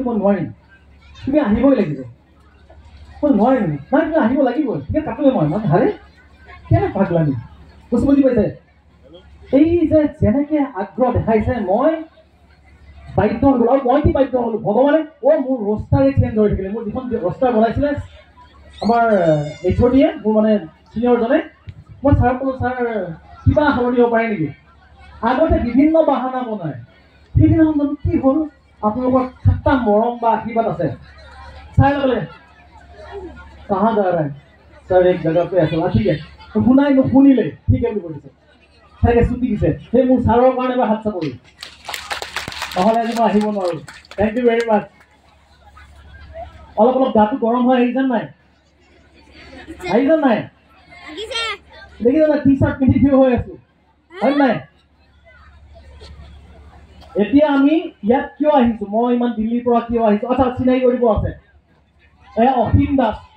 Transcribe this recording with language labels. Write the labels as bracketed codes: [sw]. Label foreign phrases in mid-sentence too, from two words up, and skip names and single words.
[as] মই নোৱাৰিম তুমি আহিবই লাগিব মই নোৱাৰিম নাই তুমি আহিব লাগিবই ঠিক কাটোৱে মই হাৰে কেনে পাগলামি বস্তু বুজি পাইছে এই যে যেনেকৈ আগ্ৰহ দেখাইছে মই বাধ্য হৈ গ'লো আৰু মই কি বাধ্য হ'লোঁ ভগৱানে মোৰ ৰষ্টাৰে চেঞ্জ হৈ থাকিলে মোৰ যিখন ৰষ্টাৰ বনাইছিলে আমাৰ HOD মোৰ মানে ছিনিয়ৰজনে মই ছাৰক ক'লোঁ ছাৰ কিবা সলনি হ'ব পাৰে নেকি আগতে বিভিন্ন বাহানা বনায় সেইদিনাখন জানো কি হ'ল আপোনালোকৰ ঠাট্টা মৰম বা আশীৰ্বাদ আছে চাই ল'লে [hi] कहाँ जा रहा है सर एक जगह पे ऐसा ठीक है तो [as] শুনাই নুশুনিলে ঠিক আছে বুলি কৈছে তাকে ছুটি দিছে সেই মোৰ ছাৰৰ কাৰণে বা হাত চাপৰি নহ'লে আজি মই আহিব নোৱাৰোঁ [en] thank you very much [as] অলপ অলপ গাটো গৰম হৈ আহিছে নাই দেখিছে না টি চাৰ্ট পিন্ধি থিয় হৈ আছো হয় নাই এতিয়া আমি ইয়াত কিয় আহিছো মই ইমান দিল্লীৰ পৰা কিয় আহিছো আচ্ছা চিনাকি কৰিব আছে এয়া অসীম দাস